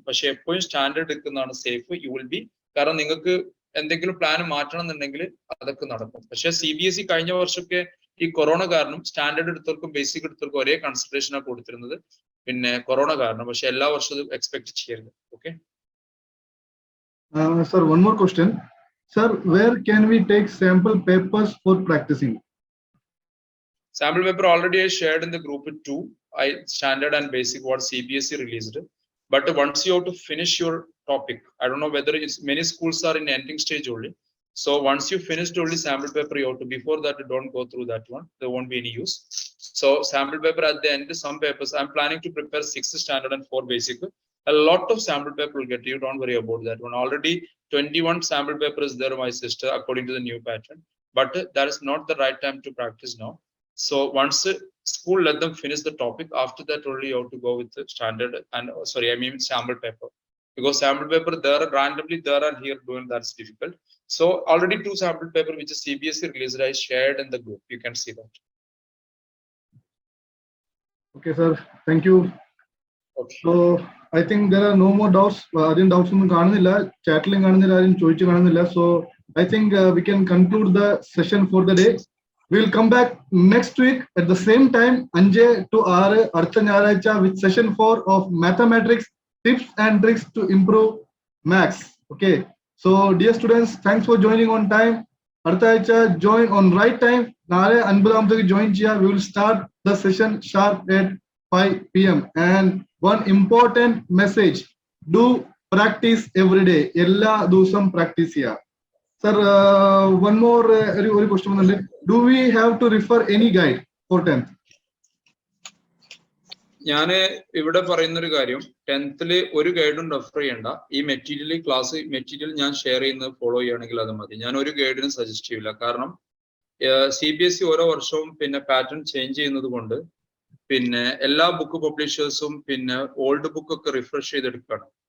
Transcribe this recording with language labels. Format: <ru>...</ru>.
<ml>പക്ഷെ എപ്പോഴും സ്റ്റാൻഡേർഡ് എടുക്കുന്നതാണ് സേഫ്.</ml> <en>you will be,</en> <ml>കാരണം നിങ്ങൾക്ക് എന്തെങ്കിലും പ്ലാൻ മാറ്റണം എന്നുണ്ടെങ്കിൽ അതൊക്കെ നടക്കും. പക്ഷെ CBSE കഴിഞ്ഞ വർഷമൊക്കെ ഈ കൊറോണ കാരണം സ്റ്റാൻഡേർഡ് എടുത്തവർക്കും ബേസിക് എടുത്തവർക്കും ഒരേ കൺസിഡറേഷനാണ് കൊടുത്തിരുന്നത്, പിന്നെ കൊറോണ കാരണം. പക്ഷെ എല്ലാ വർഷവും എക്സ്പെക്ട് ചെയ്യരുത്. Okay</ml> <en>sir, one more question. Sir, where can we take sample papers for practicing? Sample paper already I shared in the group 2. Standard and basic what CBSE released. But once you have to finish your topic, I don't know whether it's many schools are in ending stage only. So once you finished only sample paper, you have to, before that don't go through that one. There won't be any use. So sample paper at the end, some papers I'm planning to prepare 6th standard and 4 basic. A lot of sample paper will get you. Don't worry about that one. Already 21 sample paper is there, my sister, according to the new pattern. But that is not the right time to practice now. So once school let them finish the topic, after that only you have to go with the standard and sample paper, because sample paper there randomly there and here doing, that's difficult. So already 2 sample paper which is CBSE released, I shared in the group. You can see that. Okay, sir. Thank you. Okay. So I think there are no more doubts.</en> <ml>Adin doubts ഒന്നും കാണുന്നില്ല, ചാറ്റിലും കാണുന്നില്ല, ആരും ചോദിച്ചു കാണുന്നില്ല.</ml> <en>So I think we can conclude the session for the day. We'll come back next week at the same time, 5 to 6</en> <ml>അടുത്ത ഞായറാഴ്ച,</ml> <en>with session 4 of Mathematricks, tips and tricks to improve maths. Okay. So dear students, thanks for joining on time.</en> <ml>അടുത്ത ആഴ്ച</ml> <en>join on right time.</en> <ml>നാളെ 50 join ചെയ്യുക.</ml> <en>We will start the session sharp at 5 PM. And one important message: do practice every day.</en> <ml>എല്ലാ ദിവസവും practice ചെയ്യുക.</ml> <en>Sir, one more question. Do we have to refer any guide for 10th?</en> <ml>ഞാൻ ഇവിടെ പറയുന്നൊരു കാര്യം, 10th ഒരു ഗൈഡും refer ചെയ്യണ്ട. ഈ മെറ്റീരിയൽ ക്ലാസ് മെറ്റീരിയൽ ഞാൻ ഷെയർ ചെയ്യുന്നത് ഫോളോ ചെയ്യുകയാണെങ്കിൽ അത് മതി. ഞാൻ ഒരു ഗൈഡിനും സജസ്റ്റ് ചെയ്യില്ല. കാരണം CBSE ഓരോ വർഷവും പിന്നെ പാറ്റേൺ ചേഞ്ച് ചെയ്യുന്നത് കൊണ്ട് പിന്നെ എല്ലാ ബുക്ക് പബ്ലിഷേഴ്സും പിന്നെ ഓൾഡ് ബുക്ക് ഒക്കെ റിഫ്രഷ് ചെയ്തെടുക്കുകയാണ്.</ml>